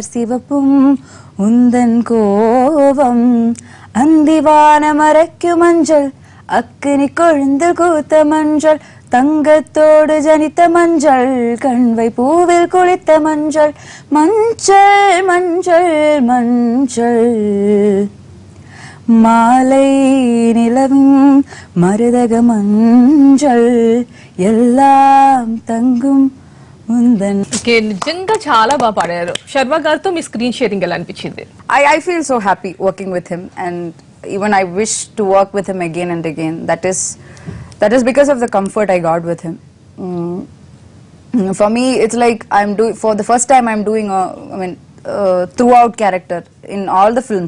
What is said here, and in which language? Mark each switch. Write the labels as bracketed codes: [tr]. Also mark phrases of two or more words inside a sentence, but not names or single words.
[ta] சிவப்பும் உந்தன் கோபம், அந்திவான மறைக்கு மஞ்சள், அக்கினி கொழுந்து கூத்த மஞ்சள், தங்கத்தோடு ஜனித்த மஞ்சள், கண்வை பூவில் குளித்த மஞ்சள், மஞ்சள் மஞ்சள் மஞ்சள், மாலை நிலவும் மருதக மஞ்சள், எல்லாம் தங்கும் ఉందన్. [te] నిజంగా చాలా బాగా పాడారు. శర్మ గారితో మీ [en] screen sharing [te] ఎలా అనిపించింది? [en] I feel so happy working with him, and even I wish to work with him again and again. That is because of the comfort I got with him. For me, it's like for the first time I'm doing throughout character in all the films.